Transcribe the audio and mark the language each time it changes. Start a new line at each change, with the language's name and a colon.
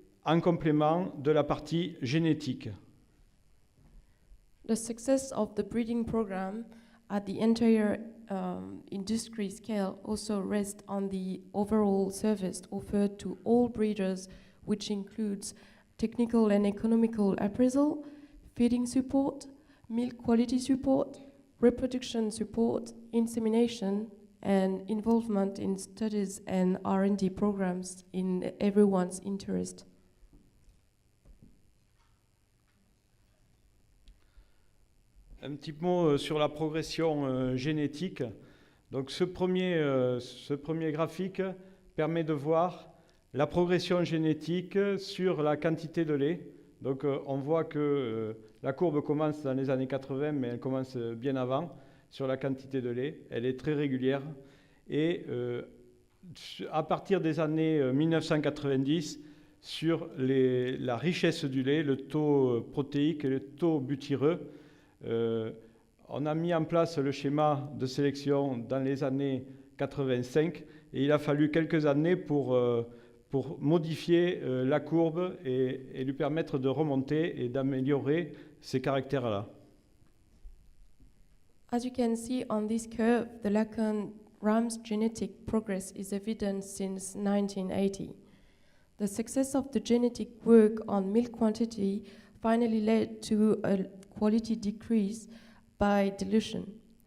French: en complément de la partie génétique.
English: The success of the breeding program at the entire industry scale also rests on the overall service offered to all breeders, which includes technical and economical appraisal, feeding support, milk quality support, reproduction support, insemination, and involvement in studies and R&D programs in everyone's interest.
French: Un petit mot sur la progression génétique. Donc ce premier graphique permet de voir la progression génétique sur la quantité de lait. Donc on voit que la courbe commence dans les années 80, mais elle commence bien avant sur la quantité de lait. Elle est très régulière. Et à partir des années 1990, sur la richesse du lait, le taux protéique et le taux butyreux, on a mis en place le schéma de sélection dans les années 85 et il a fallu quelques années pour modifier la courbe et lui permettre de remonter et d'améliorer ces caractères-là.
English: As you can see on this curve, the Lacan ram's genetic progress is evident since 1980. The success of the genetic work on milk quantity finally led to a quality decrease by dilution.